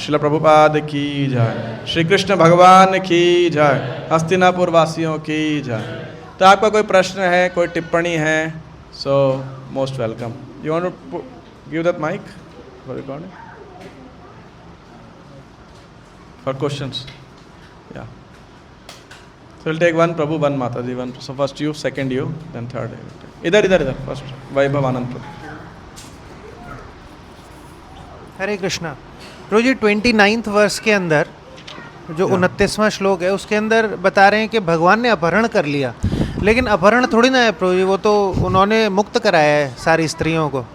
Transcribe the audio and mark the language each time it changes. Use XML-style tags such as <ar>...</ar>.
<hi>श्रील प्रभुपाद की जय, श्री कृष्ण भगवान की जय, हस्तिनापुर वासियों की जय। तो आपका कोई प्रश्न है, कोई टिप्पणी है,</hi> <en>So most welcome. You want to give that mic for recording for questions? Yeah, so we'll take one Prabhu, one Mataji, one. So first you, second you, then third.</en> <hi>इधर फर्स्ट वैभव आनंद प्रभु। हरे कृष्णा। प्रभु जी 29th वर्ष के अंदर जो 29वां श्लोक है उसके अंदर बता रहे हैं कि भगवान ने अपहरण कर लिया, लेकिन अपहरण थोड़ी ना है प्रभु जी, वो तो उन्होंने मुक्त कराया है सारी स्त्रियों को।</hi>